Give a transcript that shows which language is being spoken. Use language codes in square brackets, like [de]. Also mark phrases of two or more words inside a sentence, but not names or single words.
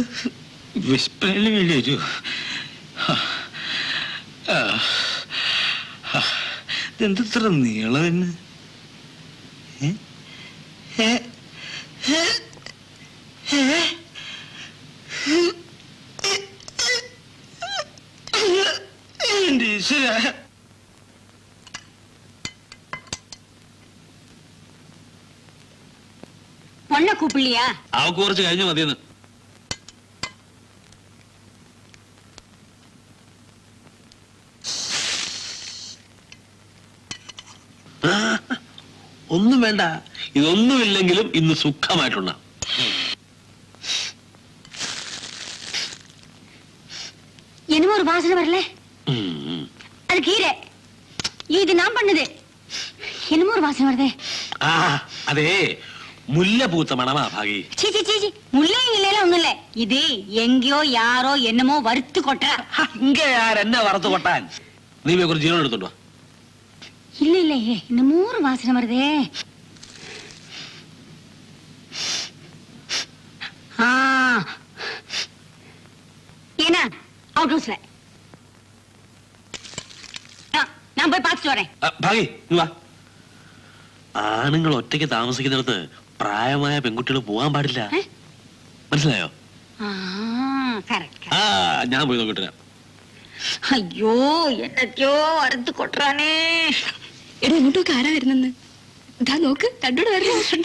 [ml] വിസ്പനയില് വേണ്ടി വരുമോ? ഇതെന്തത്ര നീളം തന്നെ? എന്റെ ഈശ്വര, [ta] பொண்ண கூப்பிடலையா? [ml] അവക്ക് കുറച്ച് കഴിഞ്ഞു മതിയെന്ന്. ഒന്നും വേണ്ട, ഇതൊന്നുമില്ലെങ്കിലും ഇന്ന് സുഖമായിട്ടുണ്ട. [ta] என்னமோ ஒரு வாசனை வரல. அது கீரை, இது நான் பண்ணது. என்னமோ ஒரு வாசனை வருதே. [ml] ആ അതെ, മുല്ല പൂത്ത മണമാ ഭാഗി. [ta] சீச்சி சீச்சி, முல்லையும் இல்லையில ஒண்ணும் இல்ல. இது எங்கேயோ யாரோ என்னமோ வறுத்து கொட்டா. [ml] ഇങ്ങ ആരെന്നെ വറുത്ത് കൊട്ടാൻ? നീ പോയി കുറച്ച് ജീവനം എടുത്തോണ്ടോ. [ta] இல்ல இல்ல, என்னமோ ஒரு வாசனை வருதே. என்ன [en] out house [ta] நான் போய் பார்த்துட்டு வரேன். [ml] ഭാഗി നീ വാ. ആണുങ്ങൾ ഒറ്റയ്ക്ക് താമസിക്കുന്നിടത്ത് പ്രായമായ പെൺകുട്ടികൾ പോകാൻ പാടില്ല, മനസ്സിലായോ? ആ ഞാൻ പോയി നോക്കിട്ട് വരാം. അയ്യോ എന്നൊക്കെയോ അറുത്ത് കൊട്ടാനേ. എടാ ഇങ്ങോട്ടൊക്കെ ആരാ വരുന്നെന്ന്? ഇതാ നോക്ക്, തന്നോട് വരണം.